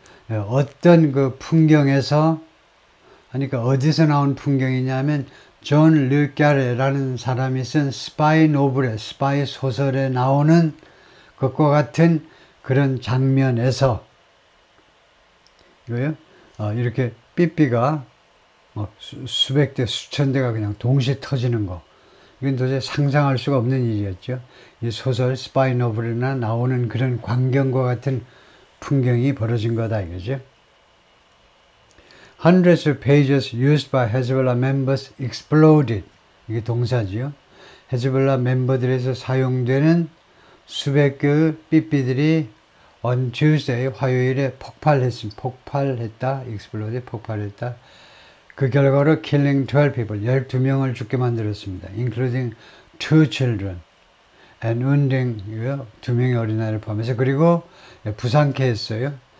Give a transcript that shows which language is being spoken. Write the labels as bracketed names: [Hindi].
[Korean] 어떤 그 풍경에서 하니까 어디서 나온 풍경이냐면 존 르 까레라는 사람이 쓴 스파이 노블의 스파이 소설에 나오는 것과 같은 그런 장면에서 이거요. 이렇게 삐삐가 수백 대 수천 대가 그냥 동시에 터지는 거. 이건 도저히 상상할 수가 없는 일이었죠. 이 소설 스파이 노블이나 나오는 그런 광경과 같은 풍경이 벌어진 거다 이거죠. [English] Hundreds of pages used by Hezbollah members exploded. [Korean] 이게 동사지요. 헤즈볼라 멤버들에서 사용되는 수백 개의 삐삐들이 [English] on Tuesday, [Korean] 화요일에 폭발했다. [English] exploded, [Korean] 폭발했다. 그 결과로 [English] killing 12 people, [Korean] 12명을 죽게 만들었습니다. [English] including 2 children and wounding [Korean] 2명의 어린아이를 포함해서 그리고 부상케 했어요.